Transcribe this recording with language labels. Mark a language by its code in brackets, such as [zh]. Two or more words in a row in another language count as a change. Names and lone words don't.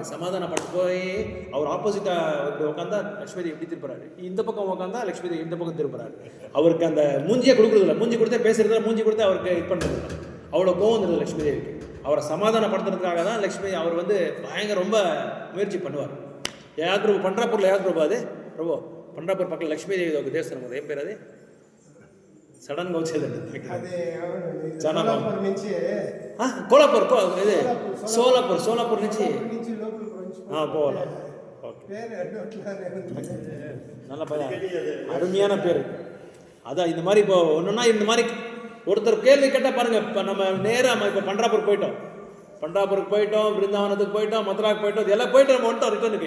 [ta] சமாதானப்பட்டு போய் அவர் ஆப்போசிட்டாக இப்படி உட்காந்தா லக்ஷ்மி தேவி இப்படி திருப்புறாரு, இந்த பக்கம் உட்காந்தா லக்ஷ்மி தேவி இந்த பக்கம் திருப்புறாரு. அவருக்கு அந்த மூஞ்சியை கொடுக்குறதில்ல, மூஞ்சி கொடுத்தே பேசுறதில்ல, மூஞ்சி கொடுத்தே அவருக்கு இது பண்ணுறதில்ல. அவ்வளோ கோவம் வந்துடுது லக்ஷ்மி தேவிக்கு. அவரை சமாதானப்படுத்துறதுக்காக தான் லக்ஷ்மி அவர் வந்து பயங்கர ரொம்ப முயற்சி பண்ணுவார். யார் பிரபு, பண்ட்ராப்பூரில் யார் பிரபு, அது பிரபு பண்ட்ராப்பூர் பக்கத்தில் லக்ஷ்மி தேவி தேவஸ்தானம், [te] ఏం పేరు అది సడన్గా వచ్చేదండి కోలాపూర్, ఇది సోలాపూర్ నుంచి போகலாம். [ta] நல்ல பையன், அருமையான பேர். அதான் இந்த மாதிரி இப்போ ஒன்றுன்னா இந்த மாதிரி ஒருத்தர் கேள்வி கேட்டால் பாருங்கள். இப்போ நம்ம நேராக இப்போ பண்ட்ராப்பூருக்கு போயிட்டோம், விருந்தாவனத்துக்கு போயிட்டோம், மதுராவுக்கு போயிட்டோம், இதெல்லாம் போயிட்டு நம்ம வந்துட்டோம் ரிட்டர்னுக்கு.